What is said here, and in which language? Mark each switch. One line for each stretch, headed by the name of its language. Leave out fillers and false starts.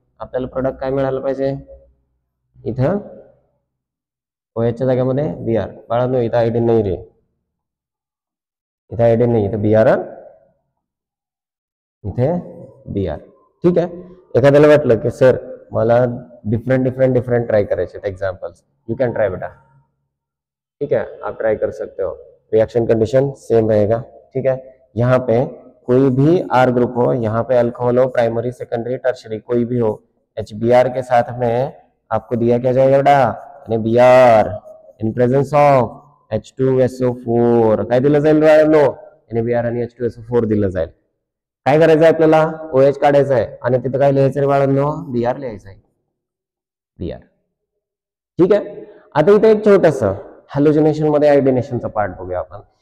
Marathi: आपल्याला प्रोडक्ट काय मिळालं पाहिजे? इथं OH च्या जागेमध्ये Br. बाळांनो इथं आयोडीन नाही रे, इथे आयोडीन नाही, इथं Br, इथे Br. ठीक आहे, एखाद्याला वाटलं की सर मला डिफरेंट ट्राई करायचे एग्जाम्पल्स,
English: You can try बेटा.
Hindi: ठीक है, आप ट्राई कर सकते हो. रिएक्शन कंडीशन सेम रहेगा. ठीक है, यहाँ पे कोई भी आर ग्रुप हो, यहाँ पे अल्कोहल हो, प्राइमरी सेकेंडरी टर्शरी कोई भी हो, HBr के साथ में आपको दिया क्या जाएगा बेटा?
Marathi: NaBr in presence of H2SO4. काय दिलं जाईल बाळांनो? NaBr आणि H2SO4 दिलं जाईल. काय करायचं आहे आपल्याला? OH काढायचं आहे आणि तिथं काय लिहायचं रे बाळांनो? Br लिहायचं आहे, Br. ठीक आहे, आता इथे एक छोटस हॅलोजिनेशन मध्ये आयोडिनेशनचा पार्ट बघूया आपण.